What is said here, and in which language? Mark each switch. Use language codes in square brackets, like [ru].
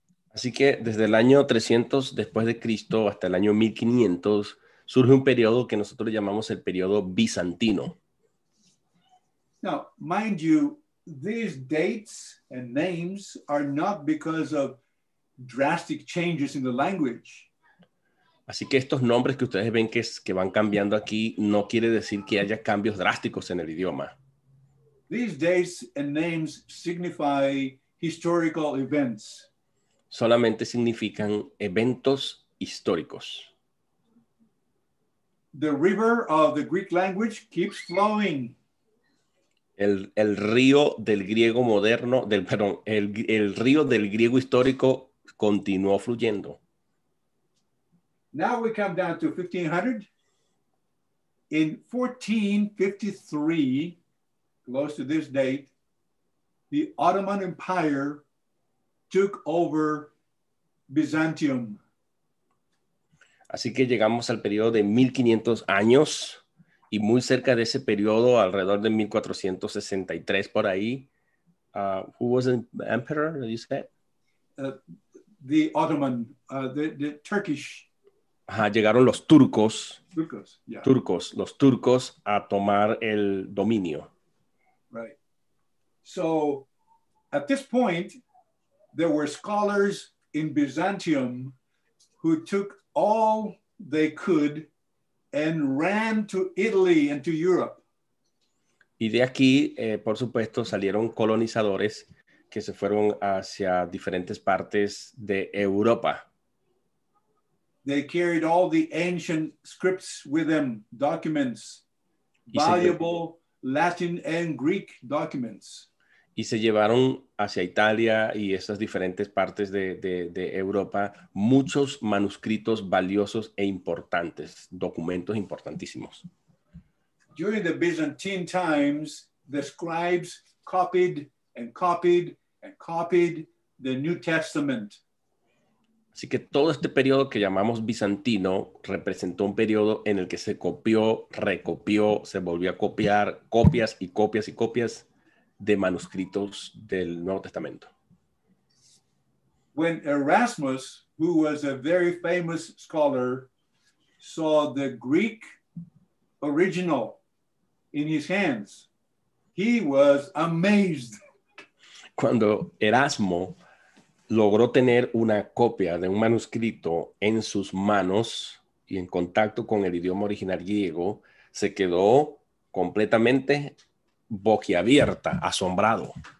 [es] Así que desde el año 300 después de Cristo hasta el año 1500 surge un periodo que nosotros llamamos el periodo bizantino. [en] Now, mind you, these dates and names are not because of drastic changes in the language. [es] Así que estos nombres que ustedes ven que van cambiando aquí no quiere decir que haya cambios drásticos en el idioma. [en] These dates and names signify historical events. [es] Solamente significan eventos históricos. [en] The river of the Greek language keeps flowing. [es] El río del griego moderno, el río del griego histórico continuó fluyendo. [en] Now we come down to 1500. In 1453, close to this date, the Ottoman Empire took over Byzantium. [es] Así que llegamos al periodo de 1500 años, y muy cerca de ese periodo, alrededor de 1463 por ahí, [en] who was the emperor, you said? The Ottoman, the Turkish [es] llegaron los turcos, yeah. los turcos a tomar el dominio. Right. [en] So at this point, there were scholars in Byzantium who took all they could and ran to Italy and to Europe. [es] Y de aquí, por supuesto, salieron colonizadores que se fueron hacia diferentes partes de Europa. [en] They carried all the ancient scripts with them, documents, valuable Latin and Greek documents. [es] Y se llevaron hacia Italia y esas diferentes partes de Europa muchos manuscritos valiosos e importantes, documentos importantísimos. [en] During the Byzantine times, the scribes copied and copied and copied the New Testament. [es] Así que todo este periodo que llamamos bizantino representó un periodo en el que se copió, recopió, se volvió a copiar, copias y copias y copias de manuscritos del Nuevo Testamento. [en] When Erasmus, who was a very famous scholar, saw the Greek original in his hands, he was amazed. [es] Cuando Erasmo logró tener una copia de un manuscrito en sus manos y en contacto con el idioma original griego, se quedó completamente boquiabierta, asombrado.